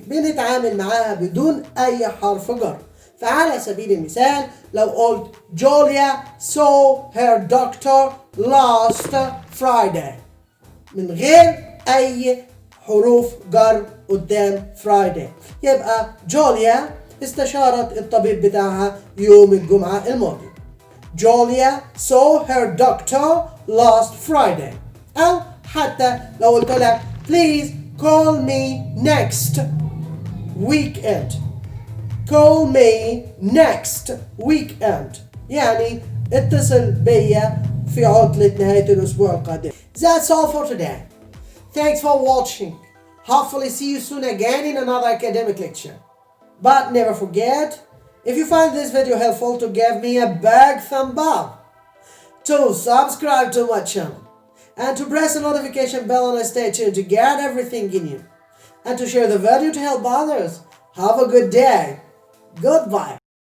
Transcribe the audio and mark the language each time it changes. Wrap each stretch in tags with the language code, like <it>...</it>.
<ar>بنتعامل معاها بدون أي حرف جر. فعلى سبيل المثال لو قلت</ar> <en>Julia saw her doctor last Friday</en> <ar>من غير أي حروف جر قدام Friday، يبقى جوليا استشارت الطبيب بتاعها يوم الجمعة الماضي.</ar> <en>Julia saw her doctor last Friday.</en> <ar>أو حتى لو قلت لك</ar> <en>please call me next weekend. Call me next weekend</en> <ar>يعني اتصل بيا في عطلة نهاية الأسبوع القادم.</ar> <en>That's all for today. Thanks for watching. Hopefully see you soon again in another academic lecture. But never forget, if you find this video helpful, to give me a big thumb up, to subscribe to my channel, and to press the notification bell and stay tuned to get everything in you, and to share the video to help others. Have a good day. Goodbye.</en>